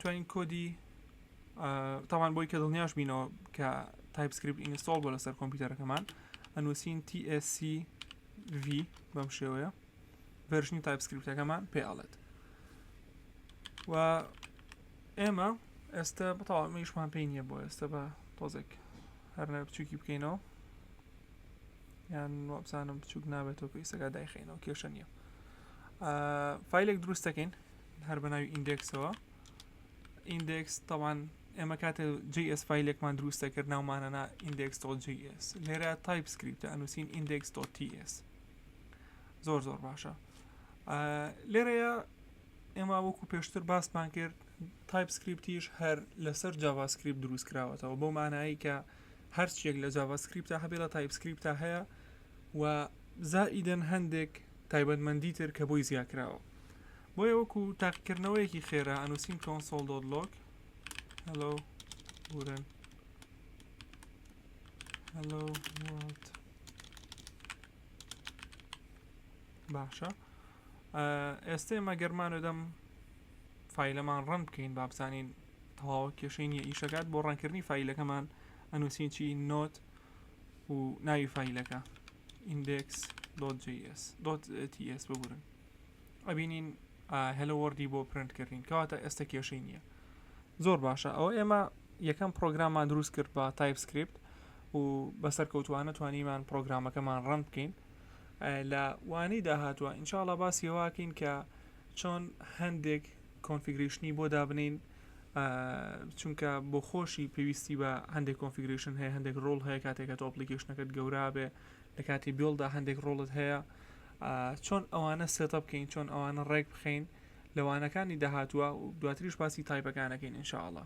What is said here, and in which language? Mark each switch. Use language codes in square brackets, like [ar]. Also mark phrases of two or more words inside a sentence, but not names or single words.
[ckb] توانین کۆدی تاوان بۆی کە دڵنیاش بینەوە کە TypeScript ئینستۆڵ بۆ لەسەر کۆمپیوتەرەکەمان ئەنووسین tscv بەم شێوەیە ڤێرژنی TypeScripتەکەمان پێڵێت و ئێمە ئێستا بەتەواو ئەمەیشمان پێی نییە بۆ ئێستا بە تۆزێک هەرنە بچووکی بکەینەوە یان وابزانم بچووک نابێتەوە پێویستەکە دایخێنەوە کێشە نییە. فایلێک دروست دەکەین هەر بە ناوی ئیندێکسەوە. ئیندێکس تەوان ئێمە کاتێ JS فایلێکمان دروست دەکرد ناومانەنا index.js لێرە TypeScript ئەنووسین index.ts زۆر باشە. لێرەیە ئێمە وەکو پێشتر باسمان کرد TypeScripتیش هەر لەسەر JavaScript دروست کراوەتەوە بۆ مانایی کە هەر شتێک لە JavaScript هەبێ لە TypeScript هەیە و زائیدەن هەندێک تایبەتمەندی تر کە بۆی زیاد کراوە. بۆیە وەکو تاقیکردنەوەیەکی خێرا ئەنووسین [en] console.log hello world hello world [ckb] باشە. ئێستا ئێمە گەرمانە دەم فایلەمان ڕەن بکەین با بزانین تەواوە کێشەی نییە ئیشەکات بۆ ڕەنکردنی فایلەکەمان ئەنووسین چی نۆت و ناوی فایلەکە index.js.ts ببورن ئەبینین [en] hello world [ckb] بۆ پرنتکردین کەواتە ئێستا کێشەی نییە. زۆر باشە. ئەوە ئێمە یەکەم پرۆگراممان دروست کرد بە TypeScript و بەسەر کەوتوانە توانیمان پرۆگرامەکەمان ڕەن بکەین. لە وانەی داهاتوە ئینشاءڵڵا باسی ئەوەکەین کە چۆن هەندێک کۆنفیگریشنی بۆ دابنین چونکە بۆ خۆشی پێویستی بە هەندێک کۆنفیگریشن هەیە هەندێک ڕۆڵ هەیە کاتێکە تۆ ئەپلیکیشنەکەت گەورا بێ لە کاتی بیڵدا هەندێک ڕۆڵت هەیە چۆن ئەوانە سێتە بکەین چۆن ئەوانە ڕێک بخەین لەوانەکانی داهاتووە و دواتریش باسی تایپەکانەکەین ئینشاءڵڵا.